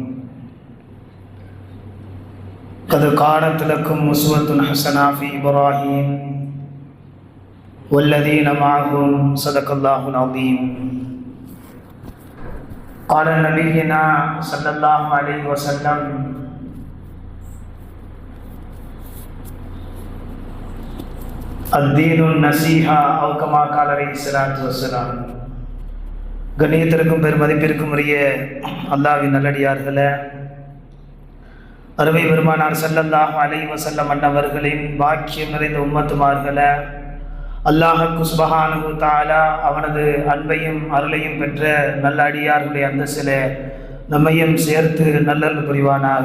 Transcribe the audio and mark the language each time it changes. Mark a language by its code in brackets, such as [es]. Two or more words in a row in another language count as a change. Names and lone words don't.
[ar] قد كانت لكم أسوة حسنة في إبراهيم والذين معه صدق الله العظيم. قال نبينا صلى الله عليه وسلم: الدين النصيحة أو كما قال عليه الصلاة والسلام. [ta] கண்ணியத்திற்கும் பெருமதிப்பிற்கும் உரிய அல்லாஹ்வின் நல்லடியார்களே, அருமை பெருமானார் [ar] صلى الله عليه وسلم [ta] அன்னவர்களின் பாக்கியம் நிறைந்த உம்மத்துமார்களே, அல்லாஹ் [ar] سبحانه وتعالى [ta] அவனது அன்பையும் அருளையும் பெற்ற நல்ல அடியார்களுடைய அந்தஸ்திலே நம்மையும் சேர்த்து நல்லருள் புரிவானாக.